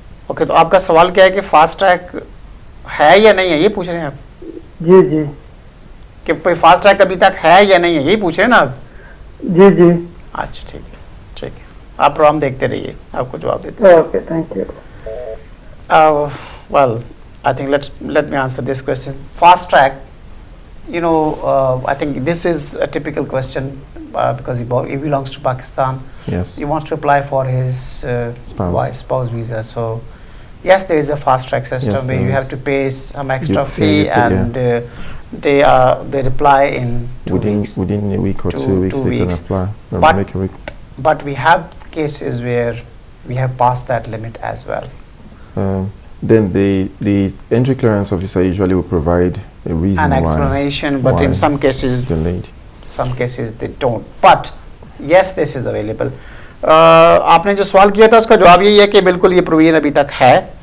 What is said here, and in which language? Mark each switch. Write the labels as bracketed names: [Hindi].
[Hindi] Okay, तो आपका सवाल क्या है कि फास्ट ट्रैक है या नहीं है, ये पूछ रहे हैं आप? जी जी। कि कोई फास्ट ट्रैक अभी तक है या नहीं है, यही पूछ रहे हैं ना आप? जी जी। अच्छा, ठीक है ठीक है, आप प्रोग्राम देखते रहिए, आपको जवाब देते हैं। [English] Okay, thank you. Well, I think let me answer this question. Fast track, you know, I think this is a typical question because he belongs to Pakistan. Yes. He wants to apply for his spouse visa. So, yes, there is a fast track system where you have to pay some extra fee, and they reply in 2 weeks. Within a week or 2 weeks, they can apply. But we have cases where we have passed that limit as well. Then the entry clearance officer usually will provide a reason, an explanation, but in some cases delayed. Some cases they don't. But yes, this is available. [Hindi] आपने जो सवाल किया था उसका जवाब यही है कि बिल्कुल ये प्रोविजन अभी तक है।